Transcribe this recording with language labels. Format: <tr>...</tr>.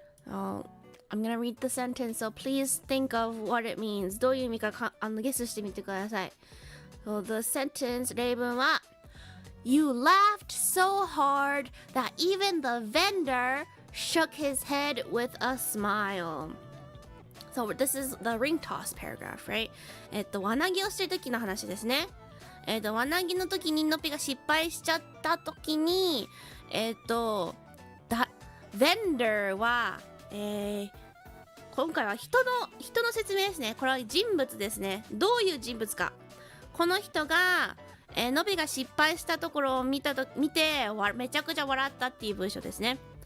<en>Oh, I'm gonna read the sentence, so please think of what it means.</en> <ja>どういう意味かゲスしてみてください。</ja> <en>So the sentence 例文は You laughed so hard that even the vendor shook his head with a smile. So this is the ring toss paragraph, right?</en> <ja>輪投げをしてる時の話ですね。輪投げの時にのっぴが失敗しちゃった時にvendor は、今回は人の説明ですね。これは人物ですね。どういう人物か。この人が、のびが失敗したところを見てめちゃくちゃ笑ったっていう文章ですね。</ja>